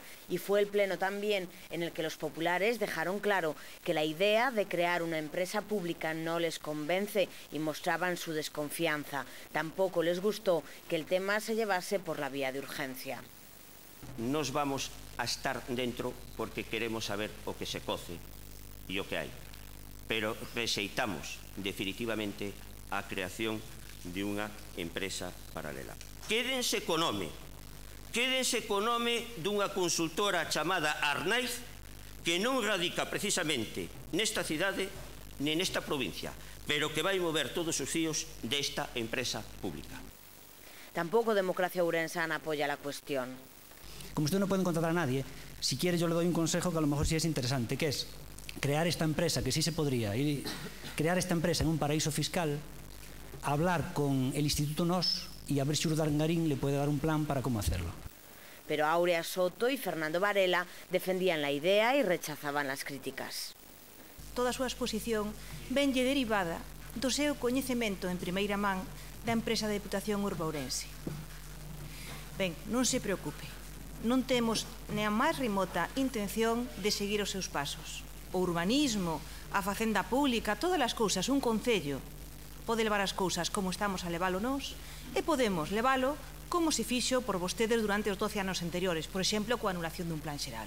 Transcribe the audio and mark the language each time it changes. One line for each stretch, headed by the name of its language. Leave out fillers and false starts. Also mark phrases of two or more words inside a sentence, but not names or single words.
Spanish: Y fue el pleno también en el que los populares dejaron claro que la idea de crear una empresa pública no les convence y mostraban su desconfianza. Tampoco les gustó que el tema se llevase por la vía de urgencia.
Galician: Nos vamos a estar dentro porque queremos saber o que se coce e o que hai. Pero rexeitamos definitivamente a creación de unha empresa paralela. Quédense co nome dunha consultora chamada Arnaiz, que non radica precisamente nesta cidade nin nesta provincia, pero que vai mover todos os fíos desta empresa pública.
Spanish: Tampoco Democracia Ourensana apoya la cuestión. Como usted no puede contratar a nadie, si quiere yo le doy un consejo que a lo mejor sí es interesante, que es crear esta empresa, que sí se podría, y crear esta empresa en un paraíso fiscal, hablar con el Instituto NOS y a ver si Urdangarín le puede dar un plan para cómo hacerlo. Pero Áurea Soto y Fernando Varela defendían la idea y rechazaban las críticas.
Galician: Toda a súa exposición venlle derivada do seu coñecemento en primeira man da empresa de Deputación Urbourense. Ben, non se preocupe, non temos nem a máis remota intención de seguir os seus pasos. O urbanismo, a facenda pública, todas as cousas, un concello pode levar as cousas como estamos a levalo nós e podemos levalo como se fixo por vostedes durante os 12 anos anteriores, por exemplo, coa anulación dun plan xeral.